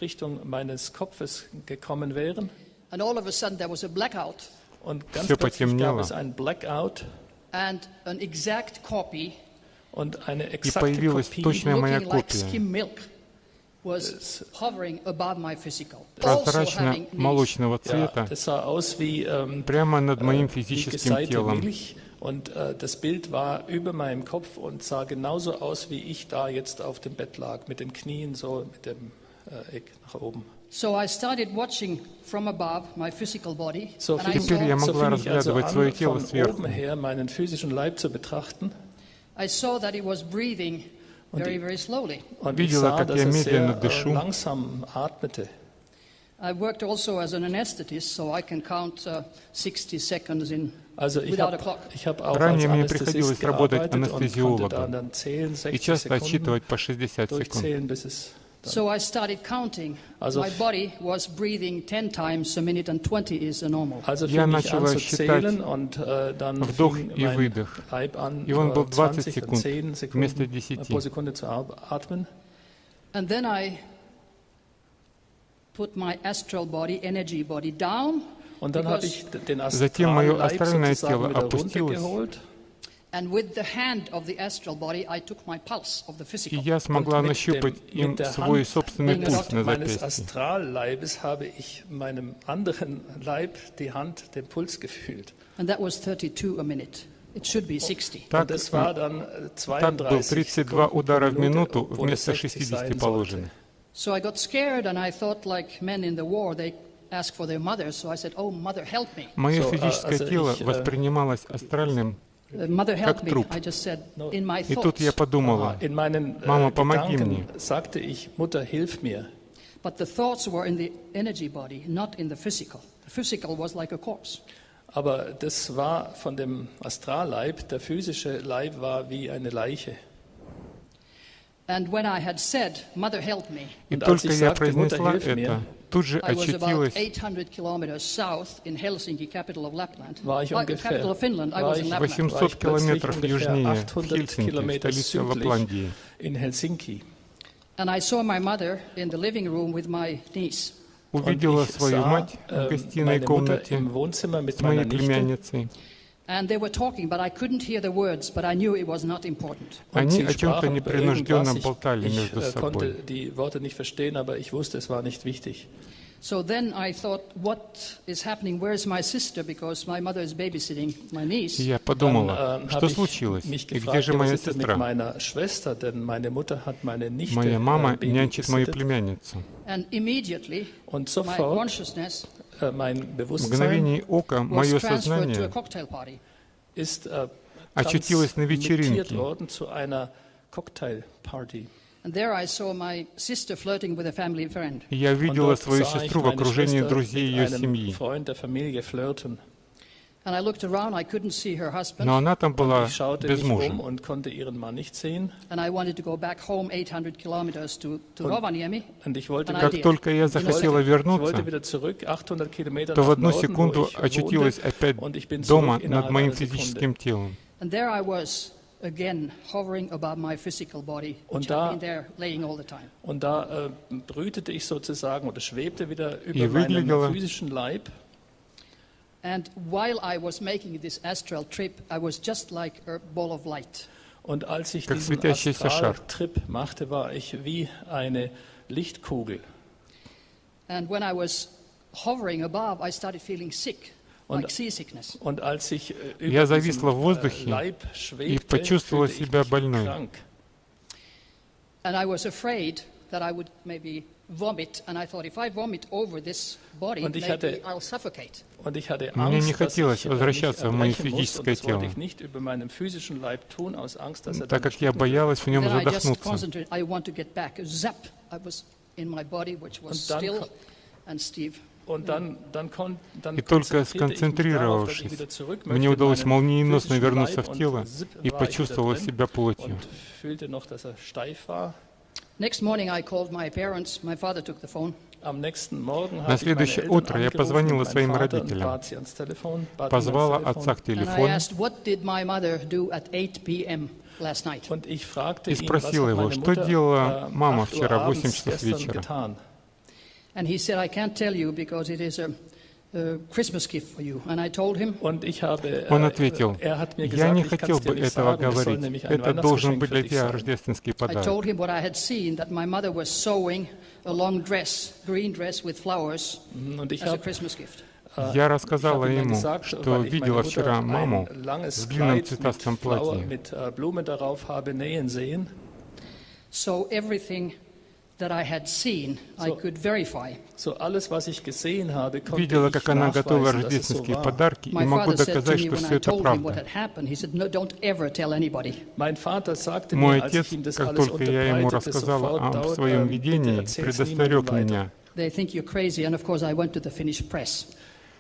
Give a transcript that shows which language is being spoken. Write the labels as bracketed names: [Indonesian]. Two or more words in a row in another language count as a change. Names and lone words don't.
[Russian] Все потемнело, и появилась точная моя копия, прозрачно-молочного цвета, прямо над моим физическим телом. [German] Und das Bild war über meinem Kopf und sah genauso aus, wie ich da jetzt auf dem Bett lag, mit den Knien so, mit dem Eck nach oben. [English] So I started watching from above my physical body. [Russian] Теперь я могла разглядывать свое тело сверху. [German] Meinen physischen Leib zu betrachten. [English] I saw that it was breathing very, very slowly. [Russian] Видела, как я медленно дышу. [German] Langsam atmete. [English] I worked also as an anesthetist, so I can count 60 seconds in. [Russian] Ранее мне приходилось работать анестезиологом и часто отсчитывать по 60 секунд. [English] So I started counting. My body was breathing 10 times a minute, and 20 is the normal. [German] Also fing ich an zu zählen und dann fing mein Leib an, 20 und 10 Sekunden pro Sekunde zu atmen. [English] And then I put my astral body, energy body down. [German] Und dann habe ich den astralen Leib sozusagen wieder runtergeholt. [English] And with the hand of the astral body, I took my pulse of the physical. [Russian] И я смогла нащупать им свой собственный пульс на [German] meines [Russian] запястье. [German] Astralleibes habe ich meinem anderen Leib die Hand, den Puls gefühlt. [English] And that was 32 a minute. It should be 60. [German] Und das war dann [Russian] Так был 32 удара в минуту [German] oder [Russian] вместо 60 60 [German] sein [Russian] положенных. [English] So I got scared, and I thought, like men in the war, they ask for their mothers. So I said, "Oh, mother, help me." [Russian] Мое физическое тело воспринималось астральным [English] Mother, help [Russian] как [English] me. [Russian] труп. [English] I just said, in my [Russian] И тут я [English] thoughts. [Russian] подумала, [German] In meinen [Russian] Mama, помоги [German] Gedanken [Russian] мне. [German] sagte ich, Mutter, hilf mir. [English] But the thoughts were in the energy body, not in the physical. The physical was like a corpse. [German] Aber das war von dem Astralleib, der physische Leib war wie eine Leiche. [English] And when I had said, "Mother, help me," [Russian] И только я произнесла это, тут же [English] I was about [Russian] очутилась [English] 800 kilometers south in Helsinki, capital of Lapland. [German] War ich [English] Capital of Finland. I was in Lapland. [Russian] 800 километров южнее 800 Хельсинки, [German] Kilometer [Russian] столицы [German] südlich [Russian] Лапландии. [German] in Helsinki. [English] And I saw my mother in the living room with my niece. [Russian] Увидела свою мать в гостиной [German] meine Mutter [Russian] комнате [German] im Wohnzimmer mit [Russian] с моей [German] meiner Nichte. [Russian] племянницей. [English] And they were talking, but I couldn't hear the words, but I knew it was not important. [Russian] Они о чем-то непринужденно болтали [German] Ich [Russian] между [German] konnte [Russian] собой. [German] die Worte nicht verstehen, aber ich wusste, es war nicht wichtig. [English] So then I thought, what is happening? Where's my sister? Because my mother is babysitting my niece. [Russian] И я подумала, [German] Dann [Russian] что [German] habe ich [Russian] случилось, [German] mich [Russian] и где [German] gefragt, [Russian] же [German] was [Russian] моя [German] ist denn mit [Russian] сестра? [German] meiner Schwester, denn meine Mutter hat meine Nichte [Russian] Моя мама [German] Baby [Russian] нянчит мою [German] gesittet. [Russian] племянницу. [English] And immediately, [German] Und [English] my [German] sofort [English] consciousness [German] mein [Russian] В [German] Bewusstsein [Russian] мгновение ока [English] was [Russian] мое [English] transferred to a [Russian] сознание [English] cocktail party. [German] ist [Russian] очутилось на [German] transmitiert [Russian] вечеринке. [German] worden zu einer Cocktailparty. [English] And there I saw my sister flirting with a family friend. [Russian] И я [German] Und [Russian] видела [German] dort [Russian] свою [German] sah ich [Russian] сестру в [German] meine [Russian] окружении [German] Schwester [Russian] друзей [German] mit [Russian] ее [German] einem [Russian] семьи. [German] Freund der Familie flirten. [English] And I looked around, I couldn't see her husband. [Russian] Но она там была [German] Ich schaute [Russian] без [German] mich [Russian] мужа. [German] und konnte ihren Mann nicht sehen. [English] And I wanted to go back home 800 kilometers to Rovaniemi. [German] Und ich wollte, [English] And I [Russian] Как [English] did. [Russian] только я захотела [German] ich [Russian] вернуться, [German] wollte wieder zurück, 800 Kilometer [Russian] то в [German] nach [Russian] одну [German] Norden, wo [Russian] секунду [German] ich [Russian] очутилась [German] wohnte, [Russian] опять [German] und ich bin [Russian] дома [German] zurück [Russian] над [German] innerhalb [Russian] моим [German] einer Sekunde. [Russian] физическим телом. [English] And there I was again hovering above my physical body, which [German] Und [English] had [German] da- [English] been there laying all the time. [German] Und da brütete ich sozusagen oder schwebte wieder [Russian] И [German] über meinem [Russian] выглядела- [German] physischen Leib. [English] And while I was making this astral trip, I was just like a ball of light. [German] Und als ich [Russian] Как [German] diesen [Russian] светящийся шар. [German] Astraltrip machte, war ich wie eine Lichtkugel. [English] And when I was hovering above, I started feeling sick, like seasickness. [German] Und als ich [Russian] Я [German] über [Russian] зависла в [German] diesem [Russian] воздухе [German] Leib [Russian] и [German] schwebte, [Russian] почувствовала [German] fühlte ich [Russian] себя [German] mich [Russian] больной. [German] krank. [English] And I was afraid that I would maybe vomit. And I thought, if I vomit over this body, [German] Und ich [English] maybe [German] hatte- [English] I'll suffocate. [German] Und ich hatte [Russian] Мне не [German] Angst, dass [Russian] хотелось [German] ich [Russian] возвращаться в мое [German] mich erbrechen muss, und [Russian] физическое [German] das wollte [Russian] тело, [German] ich nicht über meinem physischen Leib tun, aus Angst, dass [Russian] так [German] dann [Russian] как я [German] ersticken [Russian] боялась в нем [English] Then I just [Russian] задохнуться. [English] concentrated. I want to get back. Zap! I was in my body, which was [German] Und dann [English] still ko- and stiff. [German] Und dann [Russian] И только [German] konzentrierte ich mich darauf, dass ich [Russian] сконцентрировавшись, [German] wieder zurück [Russian] мне [German] möchte in [Russian] удалось [German] meinen [Russian] молниеносно [German] physischen [Russian] вернуться [German] Leib [Russian] в [German] und [Russian] тело [German] zip, [Russian] и [German] war ich wieder [Russian] почувствовала [German] drin [Russian] себя плотью. [German] und fühlte noch, dass er steif war. [English] Next morning, I called my parents. My father took the phone. [German] Am nächsten Morgen [Russian] На [German] habe ich meine [Russian] следующее [German] Eltern [Russian] утро я [German] angerufen [Russian] позвонила [German] und [Russian] своим [German] meinen Vater und [Russian] родителям, [German] bat sie ans Telefon, bat ihn ans [Russian] позвала [German] Telefon. [Russian] отца к [English] And I [Russian] телефону [English] asked, what did my mother do at 8 p.m. last night? [German] Und ich fragte [Russian] и [German] ihn, was [Russian] спросила [German] hat [Russian] его, [German] meine [Russian] что [German] Mutter [Russian] делала мама [German] 8 Uhr [Russian] вчера в 8 [German] abends [Russian] часов [German] gestern [Russian] вечера. [German] getan. [English] And he said, I can't tell you because it is a Christmas gift for you. And I told him, [German] Und ich habe, [Russian] Он ответил, [German] er hat mir [Russian] я [German] gesagt, [Russian] не [German] ich kann [Russian] хотел [German] es dir [Russian] бы [German] nicht [Russian] этого [German] sagen, es soll [Russian] говорить, [German] nämlich ein [Russian] это должен [German] Weihnachtsgeschenk [Russian] быть [German] für [Russian] для [German] dich [Russian] тебя [German] sein. [Russian] рождественский [English] I [Russian] подарок. [English] told him what I had seen, that my mother was sewing a long dress, green dress with flowers, [German] Und ich [English] as a [German] habe [English] Christmas gift. [Russian] Я рассказала [German] ihm [Russian] ему, [German] gesagt, [Russian] что [German] weil ich [Russian] видела [German] meine [Russian] вчера [German] Mutter [Russian] маму [German] ein langes [Russian] в длинном [German] Kleid [Russian] цветастом [English] Flower, [Russian] платье. [German] mit Blumen darauf habe nähen sehen. [English] So everything that I had seen, I So- could verify. [German] So alles, was ich gesehen habe, konnte [Russian] Видела, [German] ich [Russian] как она готовила [German] nachweisen, dass es so [Russian] рождественские [German] war. [Russian] подарки, и [English] My [Russian] могу [English] father said to [Russian] доказать, [English] me [Russian] что [English] when [Russian] все [English] I [Russian] это [English] told him what [Russian] правда. [English] had happened, he said, no, don't ever tell anybody. [German] Mein Vater sagte [Russian] Мой [German] mir, als [Russian] отец, [German] ich ihm das [Russian] как [German] alles [Russian] только я ему [German] unterbreitete, [Russian] рассказала [German] sofort [Russian] о [German] dort, [Russian] своем [German] bitte [Russian] видении, [German] erzähl's [Russian] предостерег [German] niemandem weiter. [Russian] меня. [English] They think you're crazy, and of course I went to the Finnish press.